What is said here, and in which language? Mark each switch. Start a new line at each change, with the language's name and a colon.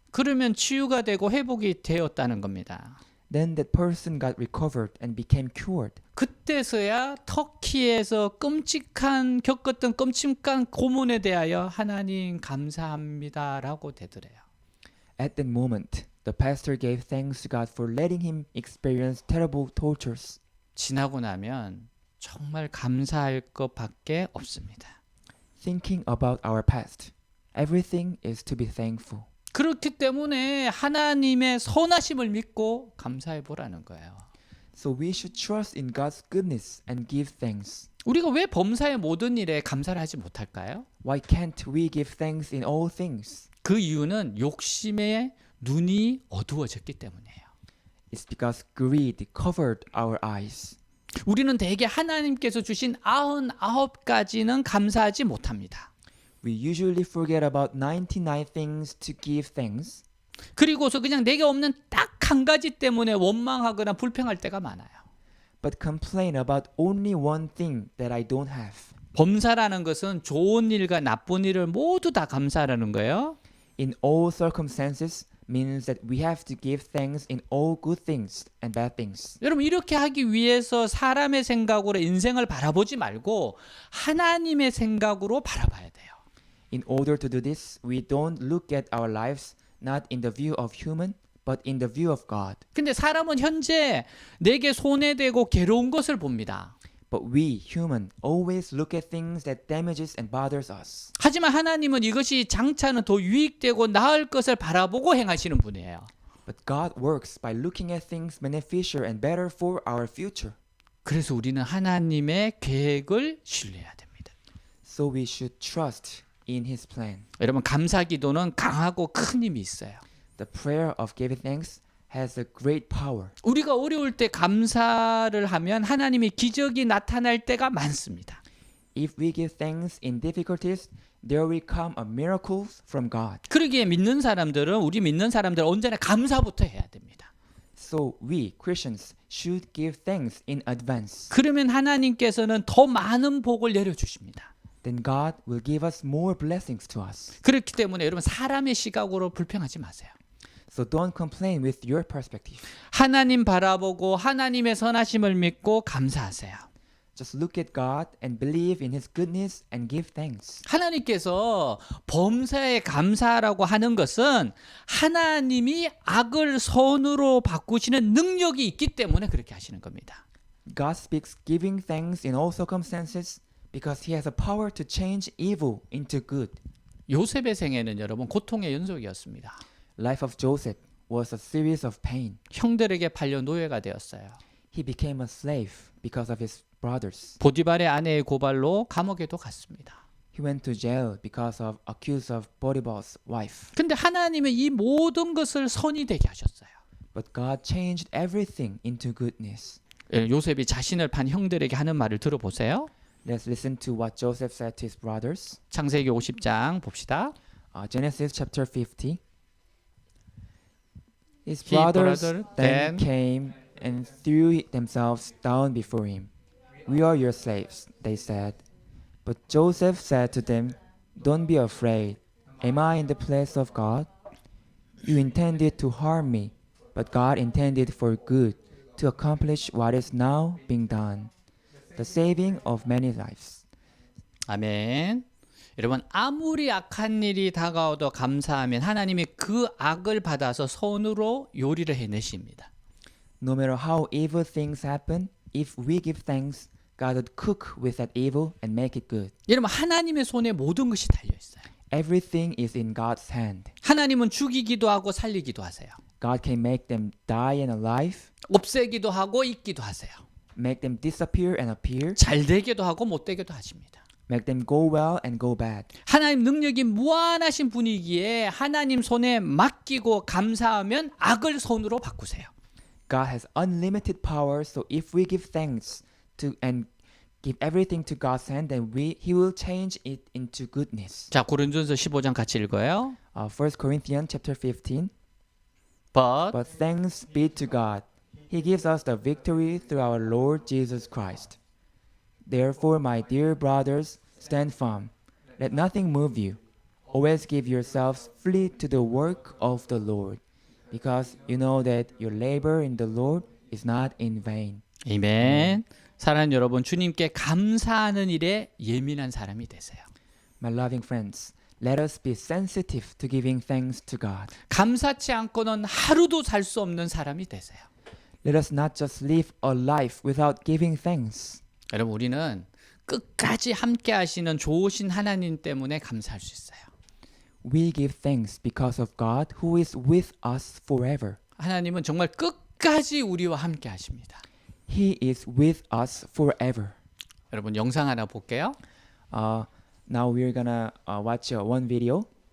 Korean: 그러면 치유가 되고 회복이 되었다는 겁니다.
English: Then that person got recovered and became cured.
Korean: 그때서야 터키에서 겪었던 끔찍한 고문에 대하여 하나님 감사합니다라고 되더래요.
English: At that moment, the pastor gave thanks to God for letting him experience terrible tortures.
Korean: 지나고 나면 정말 감사할 것밖에 없습니다.
English: Thinking about our past, everything is to be thankful.
Korean: 그렇기 때문에 하나님의 선하심을 믿고 감사해 보라는 거예요.
English: So we should trust in God's goodness and give thanks.
Korean: 우리가 왜 범사의 모든 일에 감사를 하지 못할까요?
English: Why can't we give thanks in all things?
Korean: 그 이유는 욕심의 눈이 어두워졌기 때문이에요.
English: It's because greed covered our eyes.
Korean: 우리는 대개 하나님께서 주신 99가지는 감사하지 못합니다.
English: We usually forget about 99 things to give thanks.
Korean: 그리고서 그냥 내게 없는 딱 한 가지 때문에 원망하거나 불평할 때가 많아요.
English: But complain about only one thing that I don't have.
Korean: 범사라는 것은 좋은 일과 나쁜 일을 모두 다 감사하라는 거예요.
English: In all circumstances means that we have to give thanks in all good things and bad things.
Korean: 여러분 이렇게 하기 위해서 사람의 생각으로 인생을 바라보지 말고 하나님의 생각으로 바라봐야 돼요.
English: In order to do this, we don't look at our lives not in the view of human, but in the view of God.
Korean: 근데 사람은 현재 내게 손해되고 괴로운 것을 봅니다.
English: But we, human, always look at things that damages and bothers us.
Korean: 하지만 하나님은 이것이 장차는 더 유익되고 나을 것을 바라보고 행하시는 분이에요.
English: But God works by looking at things beneficial and better for our future.
Korean: 그래서 우리는 하나님의 계획을 신뢰해야 됩니다.
English: So we should trust in His plan.
Korean: 여러분 감사 기도는 강하고 큰 힘이 있어요.
English: The prayer of giving thanks has a great power.
Korean: 우리가 어려울 때 감사를 하면 하나님의 기적이 나타날 때가 많습니다.
English: If we give thanks in difficulties, there will come a miracles from God.
Korean: 그러기에 우리 믿는 사람들은 언제나 감사부터 해야 됩니다.
English: So we Christians should give thanks in advance.
Korean: 그러면 하나님께서는 더 많은 복을 내려주십니다.
English: Then God will give us more blessings to us.
Korean: 그렇기 때문에 여러분 사람의 시각으로 불평하지 마세요.
English: So don't complain with your perspective.
Korean: 하나님 바라보고 하나님의 선하심을 믿고 감사하세요.
English: Just look at God and believe in His goodness and give thanks.
Korean: 하나님께서 범사에 감사하라고 하는 것은 하나님이 악을 선으로 바꾸시는 능력이 있기 때문에 그렇게 하시는 겁니다.
English: God speaks giving thanks in all circumstances because He has a power to change evil into good.
Korean: 요셉의 생애는 여러분 고통의 연속이었습니다.
English: Life of Joseph was a series of pain.
Korean: 형들에게 팔려 노예가 되었어요.
English: He became a slave because of his brothers.
Korean: 보디발의 아내의 고발로 감옥에도 갔습니다.
English: He went to jail because of accused of Potiphar's wife.
Korean: 근데 하나님은 이 모든 것을 선이 되게 하셨어요.
English: But God changed everything into goodness.
Korean: 요셉이 자신을 판 형들에게 하는 말을 들어보세요.
English: Let's listen to what Joseph said to his brothers.
Korean: 창세기 50장 봅시다.
English: Genesis chapter 50. His He brothers brother then came and threw themselves down before him. We are your slaves, they said. But Joseph said to them, Don't be afraid. Am I in the place of God? You intended to harm me, but God intended for good, to accomplish what is now being done, the saving of many lives.
Korean: 아멘. 여러분 아무리 악한 일이 다가와도 감사하면 하나님이 그 악을 받아서 선으로 요리를 해내십니다.
English: No matter how evil things happen, if we give thanks, God would cook with that evil and make it good.
Korean: 여러분 하나님의 손에 모든 것이 달려 있어요.
English: Everything is in God's hand.
Korean: 하나님은 죽이기도 하고 살리기도 하세요.
English: God can make them die and alive,
Korean: 없애기도 하고 있기도 하세요.
English: make them disappear and appear,
Korean: 잘 되기도 하고 못 되기도 하십니다.
English: make them go well and go bad.
Korean: 하나님 능력이 무한하신 분이기에 하나님 손에 맡기고 감사하면 악을 선으로 바꾸세요.
English: God has unlimited power, so if we give thanks to and give everything to God's hand, then He will change it into goodness.
Korean: 자, 고린도전서 15장 같이 읽어요.
English: 1 Corinthians chapter 15. But But thanks be to God, He gives us the victory through our Lord Jesus Christ. Therefore, my dear brothers, stand firm. Let nothing move you. Always give yourselves fully to the work of the Lord, because you know that your labor in the Lord is not in vain.
Korean: 아멘. 사랑하는 여러분, 주님께 감사하는 일에 예민한 사람이 되세요.
English: My loving friends, let us be sensitive to giving thanks to God.
Korean: 감사치 않고는 하루도 살 수 없는 사람이 되세요.
English: Let us not just live a life without giving thanks.
Korean: 여러분, 우리는 끝까지 함께 하시는 좋으신 하나님 때문에 감사할 수 있어요.
English: We give thanks because of God who is with us forever.
Korean: 하나님은 정말 끝까지 우리와 함께 하십니다.
English: He is with us forever.
Korean: 여러분, 영상 하나 볼게요.
English: Now we're gonna watch one video.